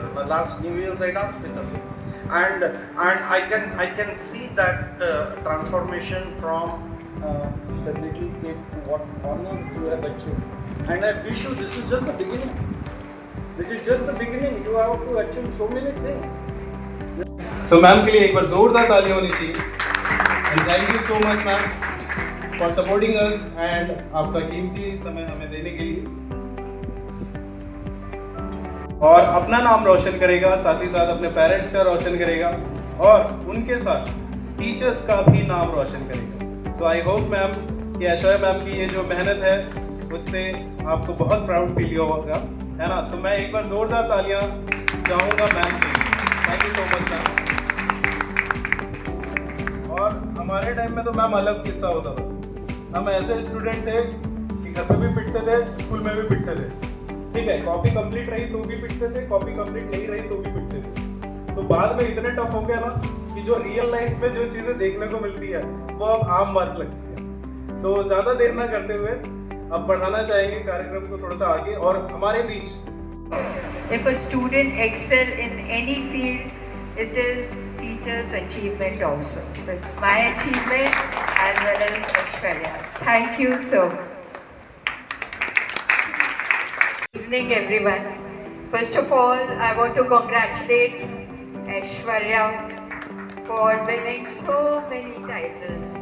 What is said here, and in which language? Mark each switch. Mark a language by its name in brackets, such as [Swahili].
[English] In the last New Year's I danced with her. And I can see that transformation from the little kid to what honors you have achieved. And I wish you, this is just the beginning. This is just the beginning. You have to achieve so many things. [Hindi] So ma'am के लिए एक बार जोरदार तालियां होनी चाहिए। [English] and thank you so much ma'am for supporting us and [Hindi] आपका कीमती समय हमें देने के लिए। और अपना नाम रोशन करेगा, साथ ही साथ अपने पेरेंट्स का रोशन करेगा और उनके साथ टीचर्स का भी नाम रोशन करेगा। [English] so I hope [Hindi] मैम कि ऐश्वर्या मैम की ये जो मेहनत है उससे आपको बहुत प्राउड फील होगा, है ना। तो मैं एक बार जोरदार तालियां चाहूँगा मैम के लिए। [English] thank you so much [Hindi] ma'am. और हमारे टाइम में तो मैम अलग किस्सा होता था। हम ऐसे स्टूडेंट थे कि घर पे भी पिटते थे, स्कूल में भी पिटते थे। ठीक है, कॉपी कंप्लीट रही तो भी पिटते थे, कॉपी कंप्लीट नहीं रही तो भी पिटते थे। तो बाद में इतने टफ हो गया ना कि जो रियल लाइफ में जो चीज़ें देखने को मिलती है वो अब आम बात लगती है। तो ज़्यादा देर ना करते हुए अब बढ़ाना चाहेंगे कार्यक्रम को थोड़ा सा आगे। और हमारे बीच [English] If a student excel in any field, it is teacher's achievement also. So it's my achievement as well as Aishwarya's. Thank you so much. Good evening everyone. First of all, I want to congratulate Aishwarya for winning so many titles.